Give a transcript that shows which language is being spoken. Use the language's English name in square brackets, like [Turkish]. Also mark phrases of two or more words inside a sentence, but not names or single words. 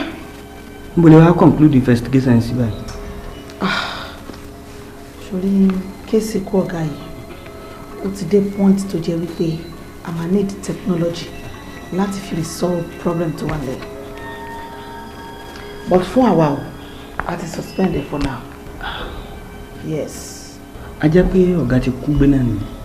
[Yoruba] Níbo lè wá conclude investigation sí báyìí? Ṣorí kéèsì kú ọ̀gá yìí, ó ti dé point tó jẹ́ wípé a máa [English] need technology [Yoruba] láti fi [English] resolve problem [Yoruba] tó wà lẹ́yìn. But fún àwa o, a ti [English] suspend it for now. Yes. [Yoruba] A jẹ́ pé ọ̀gá ti kú gbé náà ni.